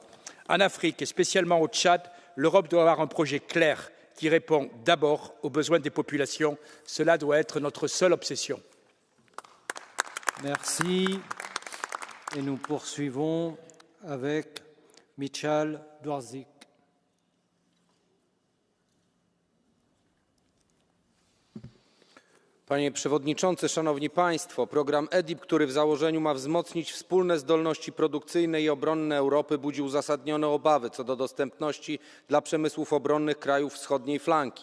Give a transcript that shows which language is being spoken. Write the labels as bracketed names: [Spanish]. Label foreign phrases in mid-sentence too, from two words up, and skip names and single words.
[French] En Afrique, et spécialement au Tchad, l'Europe doit avoir un projet clair qui répond d'abord aux besoins des populations. Cela doit être notre seule obsession. Merci. Et nous poursuivons avec Michal Dworczyk. [Polish] Panie Przewodniczący, Szanowni Państwo! Program EDIP, który w założeniu ma wzmocnić wspólne zdolności produkcyjne i obronne Europy, budzi uzasadnione obawy co do dostępności dla przemysłów obronnych krajów wschodniej flanki.